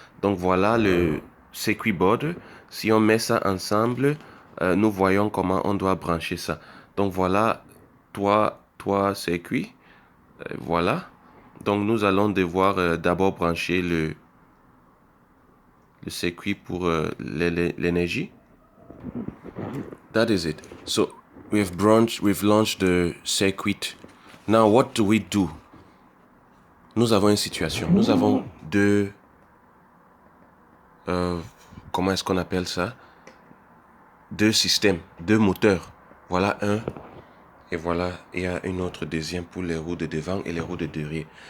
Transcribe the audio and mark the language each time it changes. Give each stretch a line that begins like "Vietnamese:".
French: Donc voilà le circuit board. Si on met ça ensemble, nous voyons comment on doit brancher ça. Donc voilà trois circuits. Voilà. Donc nous allons devoir d'abord brancher le circuit pour l'énergie.
English: That is it. So we've launched the circuit. Now what do we do?
French: Nous avons une situation. Nous avons comment est-ce qu'on appelle ça? deux systèmes, deux moteurs. Voilà un. Et voilà, il y a une autre deuxième pour les roues de devant et les roues de derrière.